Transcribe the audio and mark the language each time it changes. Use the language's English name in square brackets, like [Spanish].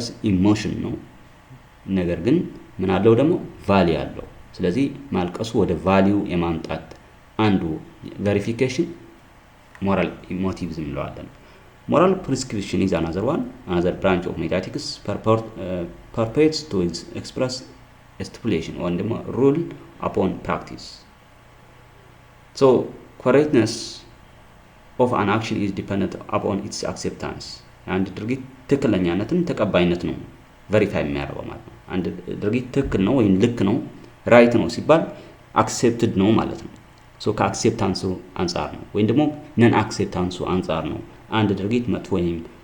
[Amharic] ኢሞሽን ነው ነገር ግን ምን አለው ደግሞ ቫሊ አለው። ስለዚህ ማልቀሱ ወደ ቫሊዩ የማምጣት አንዱ ቬሪፊኬሽን ሞራል ኢሞቲቭዝም እንለዋለን። ሞራል ፕሪስክሪፕሽን [English] is another branch of metaphysics purports to express a stipulation or rule upon practice. So correctness of an action is dependent upon its acceptance. [Amharic] አንድ ድርጊት ትክክለኛነትን ተቀባይነት ነው ቬሪፋይ የሚያደርገው ማለት ነው። አንድ ድርጊት ትክክል ነው ወይም ልክ ነው ራይት ነው ሲባል አክሴፕትድ ነው ማለት ነው። ሶ ከአክሴፕታንሱ አንጻር ነው ወይም ደግሞ ነን አክሴፕታንሱ አንጻር ነው አንድ ድርጊት መጥፎ ወይም